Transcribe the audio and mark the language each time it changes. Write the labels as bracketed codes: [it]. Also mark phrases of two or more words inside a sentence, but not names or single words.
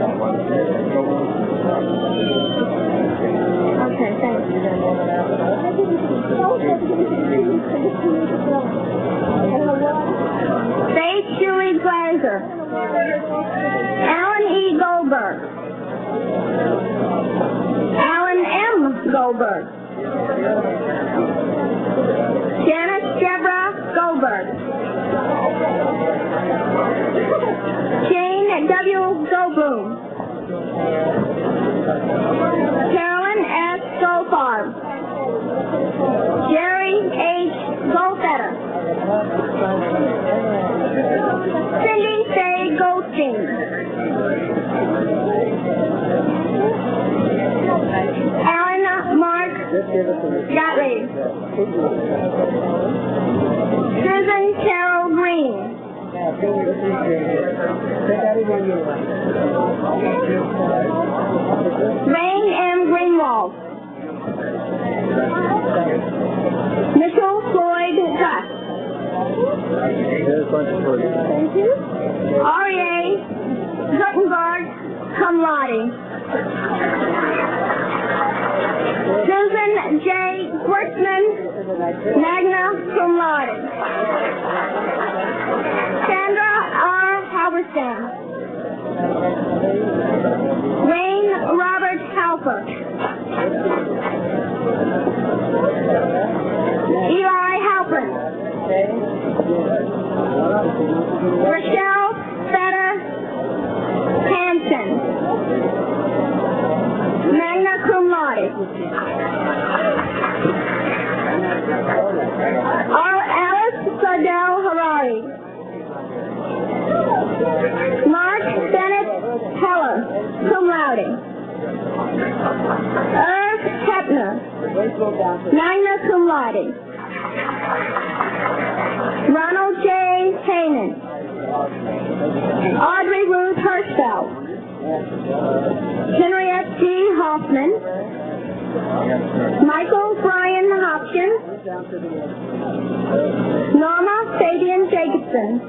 [en] Okay, thanks. Faith Julie Glazer. Alan E. Goldberg. Alan M. Goldberg. Janice Deborah Goldberg. Jane W. Goldblum. Carolyn S. Goldfarb. Jerry H. Goldfetter. Cindy Faye Goldstein. Alan Mark Gottlieb. Susan Carol Green. Rain M. Greenwald. Mitchell Floyd Gus. Thank you. R.E.A. Guttenberg [la] cum laude. [en] Susan J. Wertzman, [la] magna cum laude. [en] Sandra R. Halberstam. Wayne Robert Halper. Eli Halpern. Rochelle Fetter Hansen. [la] Magna cum laude. [en] Alice Sardell Harari. Mark Bennett Heller, [la] cum laude. [en] Irv Hepner, [la] magna cum laude. [en] Ronald J. Heyman. Audrey Ruth Hirschfeld. Henriette G. Hoffman. Michael Brian Hopkins. Norma Fabian Jacobson.